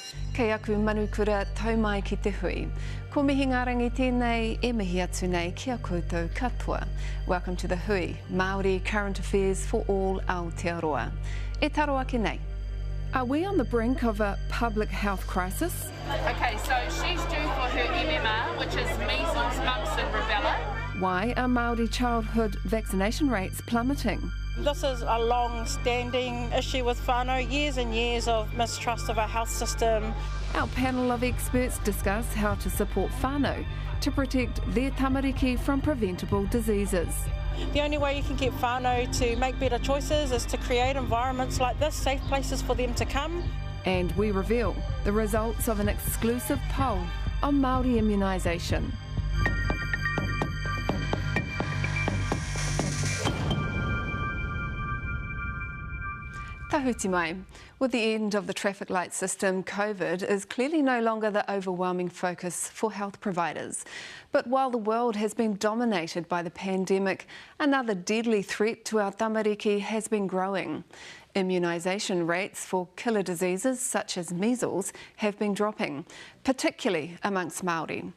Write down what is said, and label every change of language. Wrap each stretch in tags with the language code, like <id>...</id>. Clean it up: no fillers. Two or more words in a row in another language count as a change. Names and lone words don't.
<mi>Kei aku manukura tau mai ki te hui. Ko mihi ngā rangi tēnei e mihi atu nei kia koutou katoa.</mi> <en>Welcome to the Hui, Māori current affairs for all Aotearoa.</en> <mi>E taro ake nei.</mi> <en>Are we on the brink of a public health crisis? Okay, so she's due for her MMR, which is measles, mumps and rubella. Why are Māori childhood vaccination rates plummeting? This is a long-standing issue with whānau, years and years of mistrust of our health system. Our panel of experts discuss how to support whānau to protect their tamariki from preventable diseases. The only way you can get whānau to make better choices is to create environments like this, safe places for them to come. And we reveal the results of an exclusive poll on Māori immunisation.</en> <mi>Tahuti mai.</mi> <en>With the end of the traffic light system, COVID is clearly no longer the overwhelming focus for health providers. But while the world has been dominated by the pandemic, another deadly threat to our tamariki has been growing. Immunisation rates for killer diseases such as measles have been dropping, particularly amongst Māori.</en>